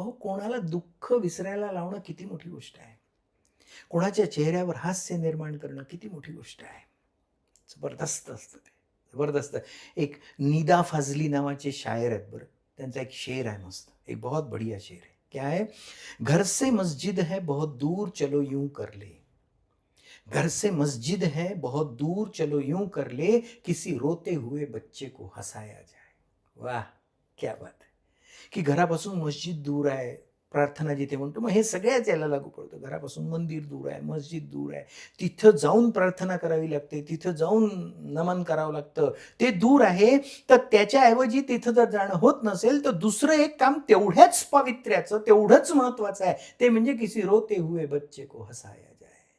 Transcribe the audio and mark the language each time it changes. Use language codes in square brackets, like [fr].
[mr] अहो, कोणाला दुःख विसरायला लावणं किती मोठी गोष्ट आहे. कोणाच्या चेहऱ्यावर हास्य निर्माण करणं किती मोठी गोष्ट आहे. जबरदस्त असतं ते, जबरदस्त. एक निदा फाजली नावाचे शायर आहेत बरं, त्यांचा एक शेर आहे मस्त, [hi] एक बहुत बढ़िया शेर है. क्या है? घर से मस्जिद है बहुत दूर चलो यूं कर ले. घर से मस्जिद है बहुत दूर चलो यूं कर ले, किसी रोते हुए बच्चे को हसाया जाए. वाह, क्या बात है. [mr] की घरापासून मस्जिद दूर आहे, प्रार्थना जिथे म्हणतो, मग हे सगळ्याच याला लागू पडतं. घरापासून मंदिर दूर आहे, मस्जिद दूर आहे, तिथं जाऊन प्रार्थना करावी लागते, तिथं जाऊन नमन करावं लागतं, ते दूर आहे. तर त्याच्याऐवजी तिथं जर जाणं होत नसेल तर दुसरं एक काम तेवढ्याच पावित्र्याचं, तेवढंच महत्वाचं आहे, ते म्हणजे [hi] किसी रोते हुए बच्चे को हसाया जाए.